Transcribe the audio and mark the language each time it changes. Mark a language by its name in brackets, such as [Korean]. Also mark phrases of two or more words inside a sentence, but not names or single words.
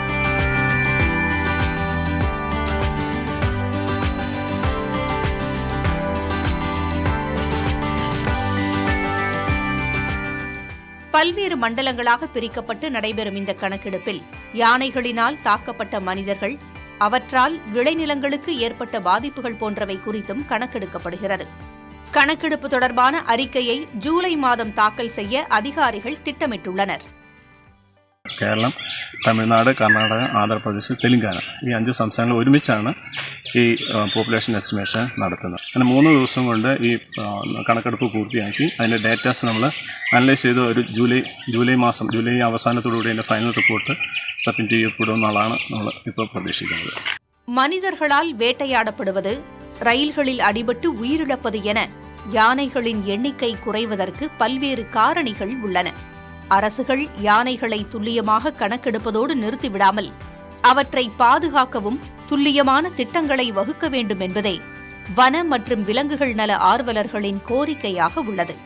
[Tamil] பல்வேறு மண்டலங்களாக பிரிக்கப்பட்டு நடைபெறும் இந்த கணக்கெடுப்பில் யானைகளினால் தாக்கப்பட்ட மனிதர்கள், அவற்றால் விளைநிலங்களுக்கு ஏற்பட்ட பாதிப்புகள் போன்றவை குறித்தும் கணக்கெடுக்கப்படுகிறது. கணக்கெடுப்பு தொடர்பான அறிக்கையை ஜூலை மாதம் தாக்கல் செய்ய அதிகாரிகள் திட்டமிட்டுள்ளனர். [Malayalam] കേരളം, തമിഴ്നാട്, കർണാടക, ആന്ധ്രാപ്രദേശ്, തെലുങ്കാന ഈ 5 സംസ്ഥാനങ്ങൾ ഒരുമിച്ചാണ് ഈ [English] population estimation [Malayalam] നടത്തുന്നത്. അങ്ങനെ 3 ദിവസം കൊണ്ട് ഈ കണക്കെടുപ്പ് പൂർത്തിയാക്കി അതിൻ്റെ ഡേറ്റാസ് നമ്മൾ അനലൈസ് ചെയ്ത് ഒരു ജൂലൈ അവസാനത്തോടുകൂടി അതിൻ്റെ [English] final report submit [Malayalam] ചെയ്യപ്പെടുമെന്നുള്ളതാണ് നമ്മൾ ഇപ്പോൾ പ്രതീക്ഷിക്കുന്നത്. [Tamil] மனிதர்களால் வேட்டையாடப்படுவது, ரயில்களில் அடிபட்டு உயிரிழப்பது என யானைகளின் எண்ணிக்கை குறைவதற்கு பல்வேறு காரணிகள் உள்ளன. அரசுகள் யானைகளை துல்லியமாக கணக்கெடுப்பதோடு நிறுத்திவிடாமல் அவற்றை பாதுகாக்கவும் துல்லியமான திட்டங்களை வகுக்க வேண்டும் என்பதே வன மற்றும் விலங்குகள் நல ஆர்வலர்களின் கோரிக்கையாக உள்ளது.